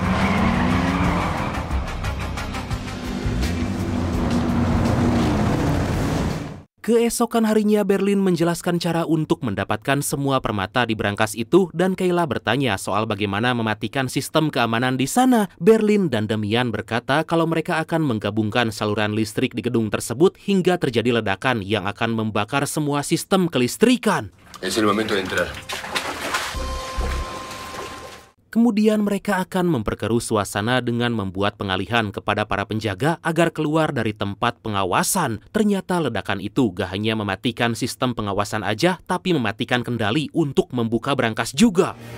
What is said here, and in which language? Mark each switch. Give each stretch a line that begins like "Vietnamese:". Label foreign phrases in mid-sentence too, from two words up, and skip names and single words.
Indonesian: Keesokan harinya, Berlin menjelaskan cara untuk mendapatkan semua permata di berangkas itu dan Kayla bertanya soal bagaimana mematikan sistem keamanan di sana. Berlin dan Damian berkata kalau mereka akan menggabungkan saluran listrik di gedung tersebut hingga terjadi ledakan yang akan membakar semua sistem kelistrikan.
Spanish: Es el momento de entrar.
Indonesian: Kemudian mereka akan memperkeruh suasana dengan membuat pengalihan kepada para penjaga agar keluar dari tempat pengawasan. Ternyata ledakan itu gak hanya mematikan sistem pengawasan aja, tapi mematikan kendali untuk membuka berangkas juga.